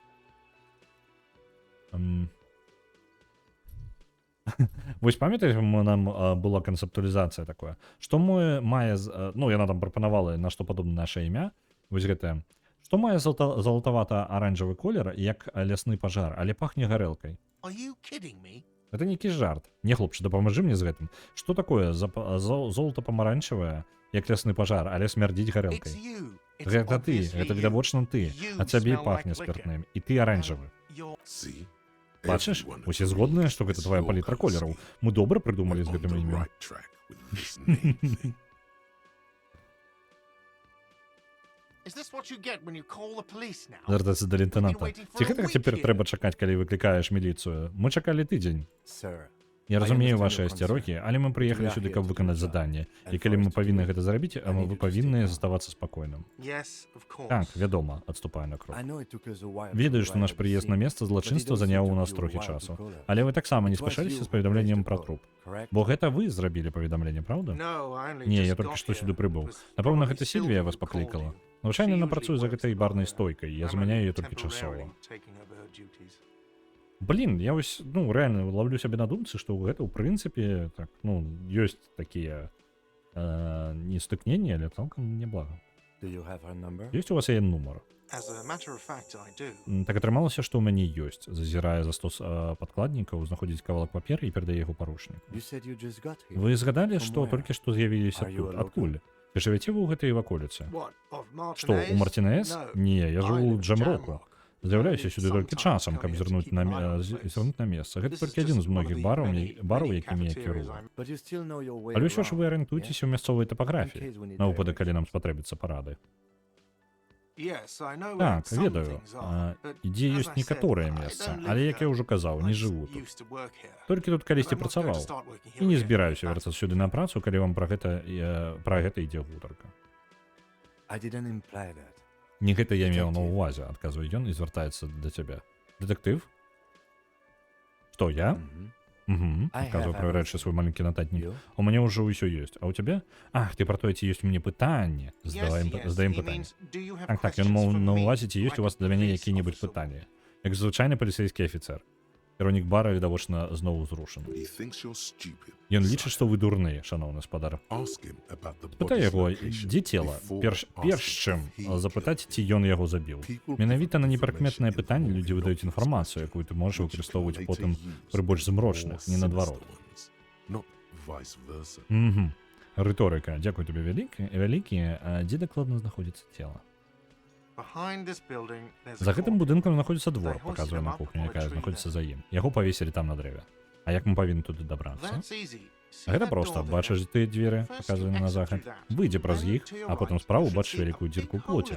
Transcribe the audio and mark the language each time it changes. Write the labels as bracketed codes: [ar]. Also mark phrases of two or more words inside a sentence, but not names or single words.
[be] Вось памятаеш, нам была канцэптуалізацыя такое. Што мае... Ну, яна там прапанавала, на што падобна наше імя. Вось гэтае. Што мае залатавата-аранжавы колер, як лясны пажар, але пахне гарэлкай. [en] Are you kidding me? [be] Это нейкі жарт. Не, хлопчы, дапамажы мне з гэтым. Што такое золата-памаранчавае, як лясны пажар, але смярдзіць [en] It's [be] гарэлкай? [en] you. It's [be] Гэта ты, [en] obviously [be] гэта [en] you. [be] відавочна ты. [en] You [be] А цябе [en] smell [be] пахне [en] like liquor. [be] спиртным. І ты аранжавы. [en] You're... See? [be] Бачыш, [en] Everyone [be] усе [en] agrees [be] згодныя, што гэта [en] it's [be] твая [en] your [be] палітра [en] colour [be] колераў. [en] scheme. [be] Мы добра [en] We're [be] прыдумалі з [en] on [be] гэтым [en] the [be] імем. [en] right track with this name thing. Is this what you get when you call the police now? [be] Звяртацца да лейтенанта. Ці гэтага цяпер трэба чакаць, калі выклікаеш міліцыю? Мы чакалі тыдзень. [en] Sir, [be] Я разумею [en] understand [be] ваши [en] your [be] асцярогі, але мы прыехалі сюды, каб выканаць заданне. І калі мы павінны гэта зрабіць, вы павінны заставацца спакойным. [en] Yes, of course. [be] Так, вядома, адступаю на крок. [en] I know it took us a while to [be] Ведаю, што [en] arrive [be] наш [en] at the [be] прыезд на [en] scene, [be] месца [en] but it [be] злачынства [en] also [be] заняў у [en] took [be] нас [en] you a [be] трохі [en] while to [be] часу. [en] call us. [be] Але вы таксама не [en] It was [be] спяшаліся [en] you [be] з [en] who [be] паведамленнем [en] raised the [be] пра [en] call, [be] труп. [en] correct? [be] Бо гэта вы зрабілі паведамленне, правда? [en] No, I only [be] Не, [en] just [be] я толькі [en] got [be] што [en] here. [be] сюды прыбыў. [en] It was [be] Напэўна, [en] probably [be] гэта [en] Sylvia [be] Сільвія [en] who [be] вас [en] called [be] паклікала. [en] you. [be] Звычайна [en] She [be] яна [en] usually [be] працуе за [en] works [be] гэтай [en] the [be] барнай [en] bar there. [be] стойкай, я [en] I'm [be] замяняю [en] only [be] яе толькі часова. [en] temporarily taking over her duties. [be] Блін, я вось, ну, рэальна ловлю сябе на думцы, што гэта, ў прынцыпе, так, ну, ёсць такія нестыкненні, але цалкам неблага. [en] Do you have her number? [be] Ёсць у вас яе нумар? [en] As a matter of fact, I do. [be] Так атрымалася, што ў мяне ёсць. Зазірае за стос падкладнікаў, знаходзіць кавалак паперы і перадае яго паручніку. [en] You said you just got here. [be] Вы згадалі, [en] From [be] што [en] where? [be] толькі што з'явіліся [en] Are you [be] тут? [en] a local? [be] Адкуль? Вы жывяце вы ў гэтай ваколіцы? [en] What, of [be] Што, у [en] Martinez? [be] Мартинез? [en] No. [be] Не, я [en] I [be] жыву ў [en] live in [be] Джемроку. [en] Jamrock. [be] З'яўляюся сюды [en] Sometimes [be] толькі часам, каб [en] come here to [be] зірнуць [en] keep an eye on the place. [be] зірнуць на месца. Гэта [en] This is [be] толькі адзін [en] just [be] з [en] one of [be] многіх [en] the [be] бараў, [en] many [be] якімі я [en] cafeterias [be] кірую. [en] I'm- But you still know your way [be] Але ўсё ж [en] around, [be] вы арыентуйцеся ў мясцовай тапаграфіі, [en] In case we need [be] на выпадак, [en] directions. [be] калі нам спатрэбіцца парады. Так, ведаю. Ідзе ёсць некаторыя месцы, але, як я ўжо казаў, не жыву тут. Толькі тут калісьці працаваў. І не збіраюся вяртацца сюды на працу, калі вам пра гэта ідзе гутарка. [en] I didn't imply that. [be] Не гэта я меў на ўвазе, адказвае ён і звяртаецца да цябе. Дэтэктыв? Што, я? Mhm. Адказваю, правяраючы свой маленькі нататнік. [en] You? [be] У мяне ўжо ўсё ёсць. А ў цябе? Ах, ты пра тое, ці ёсць у мяне пытанне. Здаем пытанне. Так, ён мог на ўвазе, ці ёсць у вас да мяне якія-небудзь пытанні. Як звычайны паліцейскі афіцэр. Кіраўнік бара відавочна зноў узрушаны. [en] He thinks you're stupid. [be] Ён лічыць, што вы дурны, шаноўны спадар. [en] Ask him about the [be] Пытай [en] body's [be] яго, [en] location [be] дзе цела? [en] before [be] Перш [en] asking [be] чым [en] if he [be] запытаць, [en] killed [be] ці ён яго забіў. [en] People [be] Менавіта на [en] provide [be] непрыкметнае [en] information [be] пытанне людзі [en] involving [be] выдаюць [en] documents [be] інфармацыю, якую ты можаш [en] which [be] выкарыстоўваць [en] later [be] потым [en] use [be] пры больш змрочных, [en] more [be] не наадварот. [en] sinister ones, not vice versa. [be] Рыторыка. Дзякуй табе вялікі. Дзе дакладна знаходзіцца цела? За гэтым будынкам знаходзіцца двор, паказвае на кухню, якая знаходзіцца за ім. Яго павесілі там на дрэве. А як мы павінны туды дабрацца? Гэта проста. Бачыш тыя дзверы, паказвае на захад. Выйдзе праз іх, а потым справу бачыш вялікую дзірку ў плоце.